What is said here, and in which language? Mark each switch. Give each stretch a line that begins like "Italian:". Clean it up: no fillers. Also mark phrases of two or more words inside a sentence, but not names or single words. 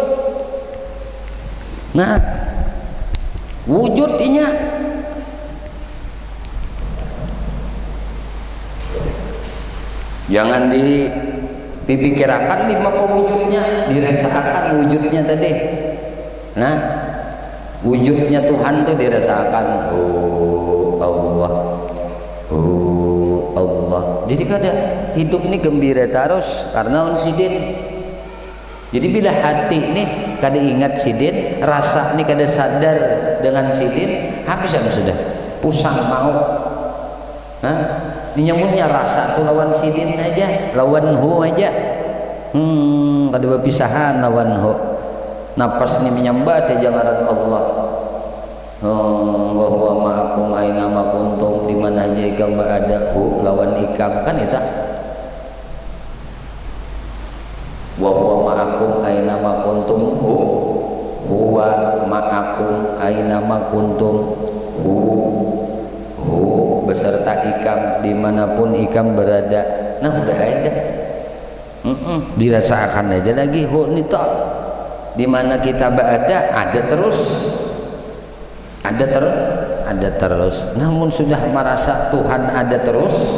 Banjar: Nah, wujudnya jangan dipikirkan lima wujudnya, dirasakan wujudnya tadi. Nah, wujudnya Tuhan tuh dirasakan. Oh Allah, oh Allah. Jadi kada hidup ini gembira terus karena on sidin. Jadi bila hati nih kada ingat sidin, rasa nih kada sadar dengan sidin, habis sudah pusang mau. Nah, nyamutnya rasa tuh lawan sidin aja, lawan hu aja. Kada berpisahan lawan hu. Napas nih menyambat aja ngaran Allah.
Arabic: وهو معكم أين ما كنتم,
Banjar: di mana aja ikam berada, hu lawan ikam kan itu.
Arabic: وهو معكم أين ما كنتم، هو هو معكم أين ما كنتم,
Banjar: hu beserta ikam dimanapun ikam berada. Nah udah ada. Dirasakan aja lagi hu nito. Di mana kita berada ada terus. Ada terus. Namun sudah merasa Tuhan ada terus.